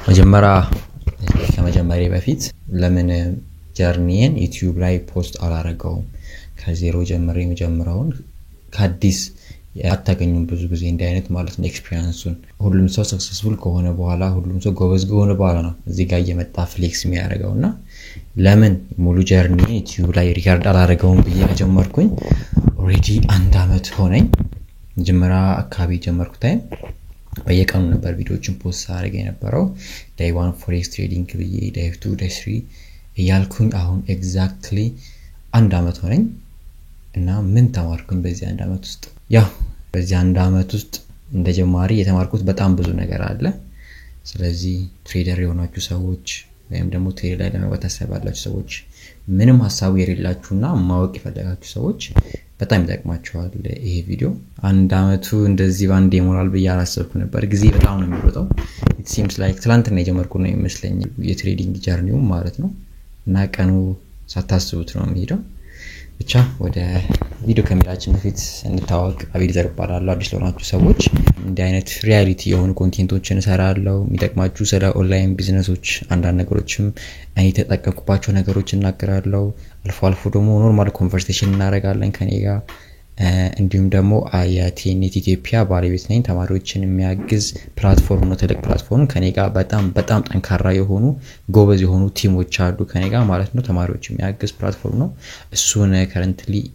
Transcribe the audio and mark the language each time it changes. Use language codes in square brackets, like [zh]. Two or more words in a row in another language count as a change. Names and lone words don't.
[am] ከመጀመሪያ በፊት ለምን ጀርኒን ዩቲዩብ ላይ ፖስት አላረጋው ከዜሮ ጀምሬ መጀመራውን ከአዲስ ያታገኙን ብዙ ጊዜ እንደ አይነት ማለት ነው ኤክስፒሪየንሱን ሁሉም ሰው ሰክሰስፉል ከሆነ በኋላ ሁሉም ሰው ጎበዝ ከሆነ በኋላ ነው እዚህ ጋር እየመጣ ፍሌክስ የሚያደርገውና ለምን ሙሉ ጀርኒ ዩቲዩብ ላይ ሪካርድ አላረጋውም ብዬ ከጀመርኩኝ ኦሬዲ 1 አመት ሆነኝ ጀመራ አካባቢ ጀመርኩ ታይም በየቀኑ ነበር ቪዲዮዎችን ፖስት አድርጌ የነበረው [en] day 1 forex trading [am] ብዬ [en] day 2 day 3 [am] እያልኩኝ አሁን ኤግዛክትሊ 1 አመት ሆነኝ እና ምን ተማርኩኝ በዚህ 1 አመት ውስጥ ያው በዚህ 1 አመት ውስጥ እንደጀማሪ የተማርኩት በጣም ብዙ ነገር አለ ስለዚህ ትሬደር የሆናችሁ ሰዎች ወይም ደግሞ ትሬድ ላይ ለመግባት ያሰባላችሁ ሰዎች ምንም ሐሳቡ የሌላችሁና ማወቅ የፈለጋችሁ ሰዎች በጣም ይጠቅማችኋል ይሄ ቪዲዮ 1 አመቱ እንደዚህ ባንዴ ሞራል በያላሰብኩ ነበር ጊዜ በጣም ነው የሚሮጠው [en] it seems like [am] ትላንትና የጀመርኩ ነው የሚመስለኝ የትሬዲንግ ጀርኒው ማለት ነው እና ቀኑ ሳታስቡት ነው የሚሄደው ብቻ ወደ ቪዲዮ ከመላችን በፊት እንታወቅ አቤል ዘርባላሉ አዲስ ለሆናችሁ ሰዎች እንደ አይነት ሪያሊቲ የሆኑ ኮንቴንቶችን እሰራለሁ የሚጠቅማችሁ ስለ ኦንላይን ቢዝነሶች አንዳንድ ነገሮችም እኔ ተጠቀምኩባቸው ነገሮች እናገራለሁ አልፎ አልፎ ደግሞ [en] normal conversation [am] እናደርጋለን ከኔ ጋር እንዲሁም ደግሞ አያቲኔት ኢትዮጵያ ባለቤት ነኝ ተማሪዎችን የሚያግዝ ፕላትፎርም ነው ትልቅ ፕላትፎርም ከኔ ጋር በጣም ጠንካራ የሆኑ ጎበዝ የሆኑ ቲሞች አሉ ከኔ ጋር ማለት ነው ተማሪዎችን የሚያግዝ ፕላትፎርም ነው እሱን ከረንትሊ